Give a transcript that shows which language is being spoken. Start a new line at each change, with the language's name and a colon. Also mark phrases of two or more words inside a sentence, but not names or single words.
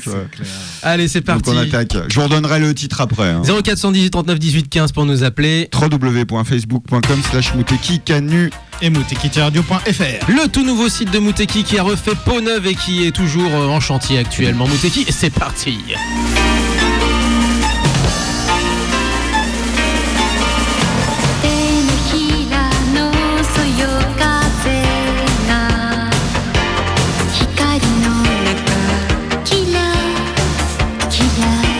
French: Allez, c'est donc parti. on attaque. Je vous redonnerai le titre après. Hein. 0418 39 18 15 pour nous appeler. www.facebook.com/mutekikanu. Et mutekitiradio.fr. Le tout nouveau site de Muteki qui a refait peau neuve et qui est toujours en chantier actuellement. Muteki, c'est parti.
Japanese: 手のひらのそよ風が光の中キラキラ